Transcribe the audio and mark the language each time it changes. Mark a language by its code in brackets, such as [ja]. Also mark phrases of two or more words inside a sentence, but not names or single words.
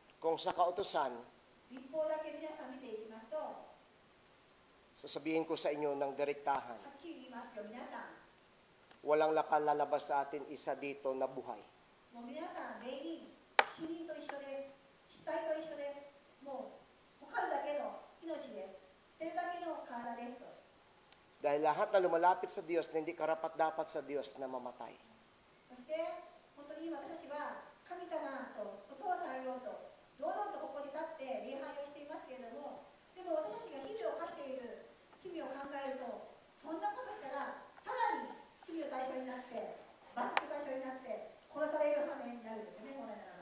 [tl] kung sa kautusan, [ja] 立法だけ皆さん見ていきますと、は [tl] sasabihin ko sa inyo ng direktahan, [ja] っきり言いますよ、皆さん。 [tl] walang nakalalabas sa atin isa dito na buhay. [ja] もう皆さん全員死人と一緒です。死体と一緒です。もう他るだけの命です。捨てるだけの体ですと。 [tl] Dahil lahat na lumalapit sa Diyos na hindi karapat-dapat sa Diyos na mamatay. [ja] そして本当に今私は神様とお父さんよと堂々とここに立って礼拝をしていますけれども、でも私たちが日々を犯している罪を考えると、そんなことしたらさらに罪の対象になって罰の対象になって殺される羽目になるんですよね、本来ならば。